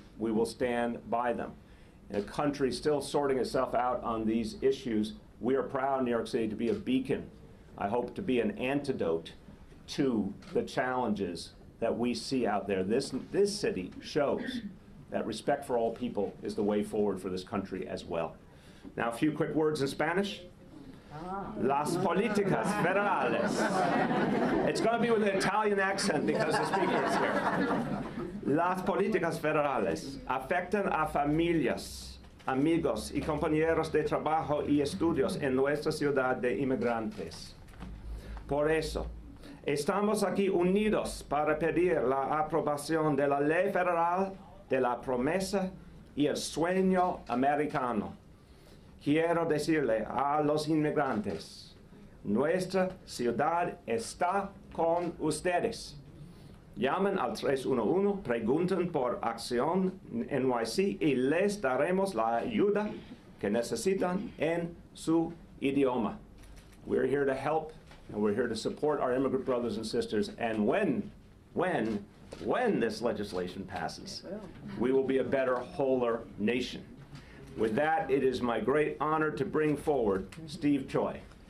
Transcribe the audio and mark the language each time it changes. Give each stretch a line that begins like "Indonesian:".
English: We will stand by them. In a country still sorting itself out on these issues, we are proud in New York City to be a beacon. I hope to be an antidote to the challenges that we see out there. This city shows that respect for all people is the way forward for this country as well. Now, a few quick words in Spanish.
Spanish: Las políticas federales.
English: It's going to be with an Italian accent because the speaker is here.
Spanish: Las políticas federales afectan a familias, amigos y compañeros de trabajo y estudios en nuestra ciudad de inmigrantes. Por eso, estamos aquí unidos para pedir la aprobación de la ley federal de la promesa y el sueño americano. Quiero decirle a los inmigrantes, nuestra ciudad está con ustedes. Llamen al 311, pregunten por Acción NYC y les daremos la ayuda que necesitan en su idioma.
English: We're here to help, and we're here to support our immigrant brothers and sisters. And when this legislation passes, we will be a better, wholer nation. With that, it is my great honor to bring forward Steve Choi.